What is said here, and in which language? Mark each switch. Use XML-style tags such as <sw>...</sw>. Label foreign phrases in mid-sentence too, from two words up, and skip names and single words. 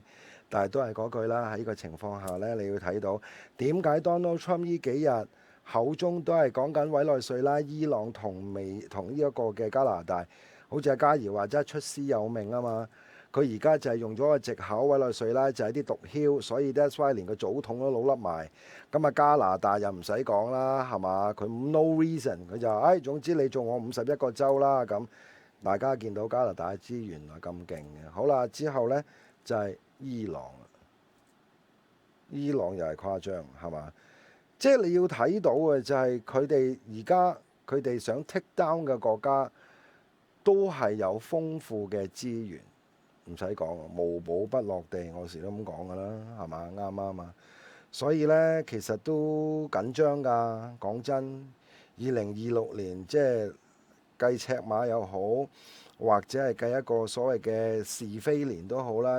<yue>但係都係嗰句啦，喺呢個情況下呢，你要睇到點解 Donald Trump 呢幾日口中都係講緊委內瑞拉、伊朗同呢一個嘅加拿大，好似阿嘉怡話齋出師有命啊嘛！佢而家就係用咗個藉口，委內瑞拉就係啲毒梟，所以</yue> <en>that's why</en> <yue>連個總統都老笠埋。咁啊加拿大又唔使講啦，係嘛？</yue> <en>佢 no reason，</en> <yue>佢就總之你做我51個州啦。咁大家見到加拿大嘅資源係咁勁嘅。好啦，之後呢就係伊朗，伊朗又係誇張係嘛？即係你要睇到嘅就係佢哋而家佢哋想</yue> <en>take down</en> <yue>嘅國家都係有豐富嘅資源，唔使講，無寶不落地，我時都咁講㗎啦，係嘛？啱唔啱啊？所以呢，其實都緊張㗎，講真， 2026年即係計尺碼又好，或者係計一個所謂嘅是非年都好啦。</yue>